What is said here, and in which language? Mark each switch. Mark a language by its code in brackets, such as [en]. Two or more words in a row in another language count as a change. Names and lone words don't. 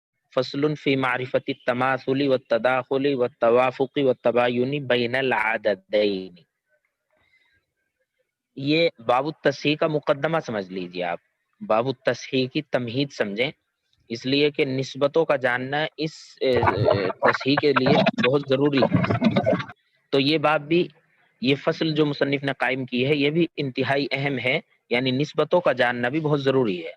[ar] فصل فی معرفت التماثل والتداخل والتوافق والتباین بین العددین. [ur] یہ باب التصحیح کا مقدمہ سمجھ لیجیے آپ. باب التصحیح کی تمہید سمجھیں، اس لیے کہ نسبتوں کا جاننا اس تصحیح کے لیے بہت ضروری ہے. تو یہ باب بھی، یہ فصل جو مصنف نے قائم کی ہے، یہ بھی انتہائی اہم ہے، یعنی نسبتوں کا جاننا بھی بہت ضروری ہے.